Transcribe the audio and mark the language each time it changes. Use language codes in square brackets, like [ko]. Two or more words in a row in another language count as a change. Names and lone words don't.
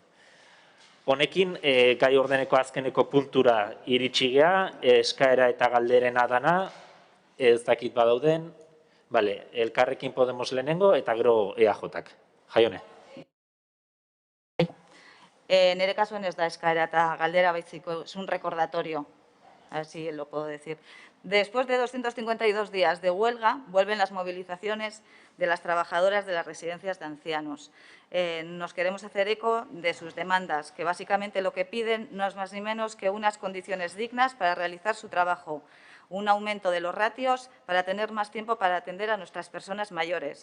[eu] Honekin, gai ordeneko azkeneko puntura iritsi gea, eskaera eta galderena dana, ez dakit badauden, Elkarrekin Podemos lehenengo eta gero EAJak. Jaione. Nire kasuan ez da eskaera eta galdera baitziko, [es] es un recordatorio, así lo puedo decir. Después de 252 días de huelga, vuelven las movilizaciones de las trabajadoras de las residencias de ancianos. Nos queremos hacer eco de sus demandas, que básicamente lo que piden no es más ni menos que unas condiciones dignas para realizar su trabajo, un aumento de los ratios para tener más tiempo para atender a nuestras personas mayores.